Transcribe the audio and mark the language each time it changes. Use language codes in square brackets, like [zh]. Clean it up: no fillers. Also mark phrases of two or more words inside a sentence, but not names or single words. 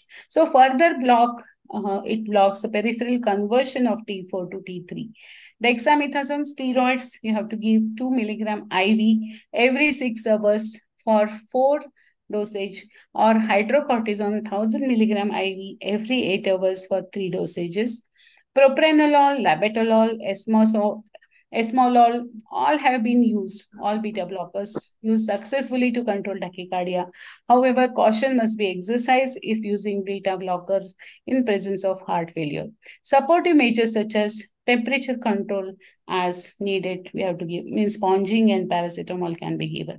[en] So further it blocks the peripheral conversion of T4 to T3. Dexamethasone steroids, you have to give 2 milligram IV every 6 hours for 4 dosage, or hydrocortisone 1000 milligram IV every 8 hours for 3 dosages. Propranolol, labetalol, esmolol, all have been used, all beta blockers used successfully to control tachycardia. However, caution must be exercised if using beta blockers in presence of heart failure. Supportive measures such as temperature control as needed, we have to give, means sponging and paracetamol can be given.